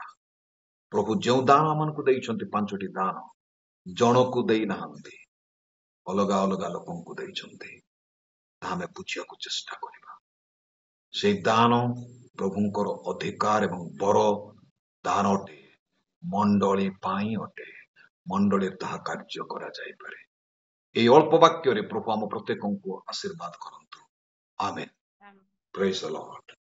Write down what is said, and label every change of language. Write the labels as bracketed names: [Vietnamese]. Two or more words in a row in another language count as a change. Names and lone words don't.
[Odia] ପ୍ରଭୁ ଯେଉଁ ଦାନ ଆମମାନଙ୍କୁ ଦେଇଛନ୍ତି, 5ଟି ଦାନ, ଜଣକୁ ଦେଇନାହାନ୍ତି, ଅଲଗା ଅଲଗା ଲୋକଙ୍କୁ ଦେଇଛନ୍ତି। ତାହା ଆମେ ବୁଝିବାକୁ ଚେଷ୍ଟା କରିବା। ସେଇ ଦାନ ପ୍ରଭୁଙ୍କର ଅଧିକାର ଏବଂ ବର ଦାନ ଅଟେ, ମଣ୍ଡଳୀ ପାଇଁ ଅଟେ। ମଣ୍ଡଳୀରେ ତାହା କାର୍ଯ୍ୟ କରାଯାଇପାରେ। ଏଇ ଅଳ୍ପ ବାକ୍ୟରେ ପ୍ରଭୁ ଆମ ପ୍ରତ୍ୟେକଙ୍କୁ ଆଶୀର୍ବାଦ କରନ୍ତୁ। ଆମେନ୍। [English] Praise the Lord.